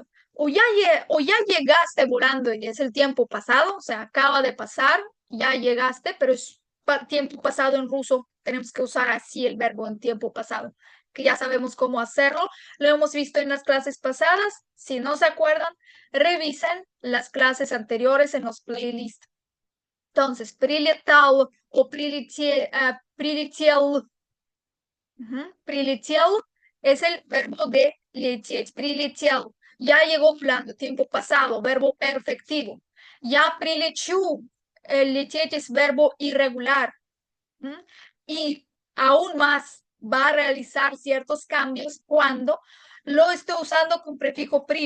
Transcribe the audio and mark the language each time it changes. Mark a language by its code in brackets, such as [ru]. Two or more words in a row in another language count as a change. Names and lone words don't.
[es] O ya llegaste volando y es el tiempo pasado, o sea, acaba de pasar, ya llegaste, pero es tiempo pasado en ruso. Tenemos que usar así el verbo en tiempo pasado. que ya sabemos cómo hacerlo. Lo hemos visto en las clases pasadas. Si no se acuerdan, revisen las clases anteriores en los playlists. Entonces, [ru] прилетал o прилетел. [es] Прилетел es el verbo de лететь. Прилетел. Ya llegó volando, tiempo pasado, verbo perfectivo. Ya прилечу. El лететь es verbo irregular. Y aún más va a realizar ciertos cambios cuando lo estoy usando con prefijo pri.